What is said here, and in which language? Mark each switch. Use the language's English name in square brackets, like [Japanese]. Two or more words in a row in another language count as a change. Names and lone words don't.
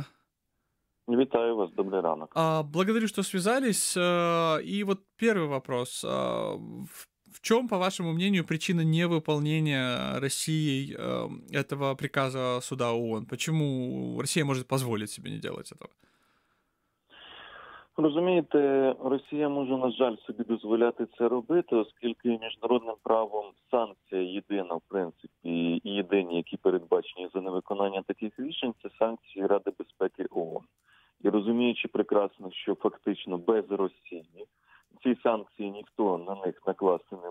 [Ukrainian] Витаю вас, добрый ранок. [Russian] Благодарю, что связались. И вот первый вопрос. В чем, по вашему мнению, причина невыполнения Россией этого приказа суда ООН? Почему Россия может позволить себе не делать этого? [Ukrainian] Розумієте, Росія може, на жаль, собі дозволяти це робити, оскільки міжнародним правом санкція єдина, в принципі, і єдині, які передбачені за невиконання таких рішень, це санкції Ради безпеки ООН. І розуміючи прекрасно, що фактично без Росії ці санкції ніхто на них накласти не